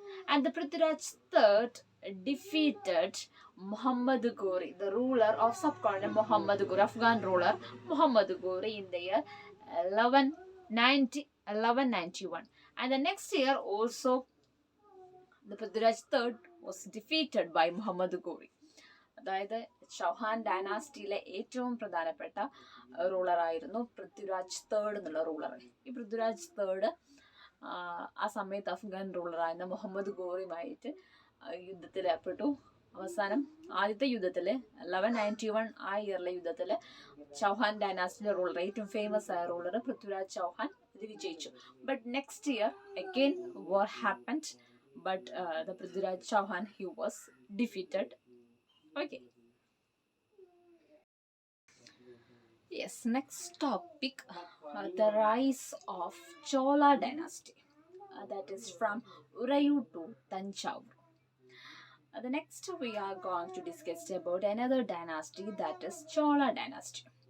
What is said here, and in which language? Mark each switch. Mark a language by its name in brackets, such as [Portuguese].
[English] And the Prithviraj III defeated Muhammad Ghori, the ruler of subcontinent Muhammad Ghori, Afghan ruler Muhammad Ghori, in the year 1191. And the next year also the Prithviraj III was defeated by Muhammad Ghori. [Malayalam] അതായത് ചൗഹാൻ ഡൈനാസ്റ്റിയിലെ ഏറ്റവും പ്രധാനപ്പെട്ട റൂളറായിരുന്നു Prithviraj third എന്നുള്ള ruler. ഈ Prithviraj third ആ സമയത്ത് അഫ്ഗാൻ റൂളറായിരുന്ന മുഹമ്മദ് ഘോറിയുമായിട്ട് യുദ്ധത്തിൽ ഏർപ്പെട്ടു. അവസാനം ആദ്യത്തെ യുദ്ധത്തിൽ 1191 ആ ഇയറിലെ യുദ്ധത്തിൽ ചൗഹാൻ ഡൈനാസ്റ്റിയിലെ റൂളർ, ഏറ്റവും ഫേമസ് ആയ റൂളർ പൃഥ്വിരാജ് ചൗഹാൻ ഇത് വിജയിച്ചു. [English] But next year again war happened, but the Prithviraj Chauhan, he was defeated. Okay. Yes, next topic, the rise of Chola dynasty. That is from Urayu to Tanjavur. The next we are going to discuss about another dynasty, that is Chola dynasty.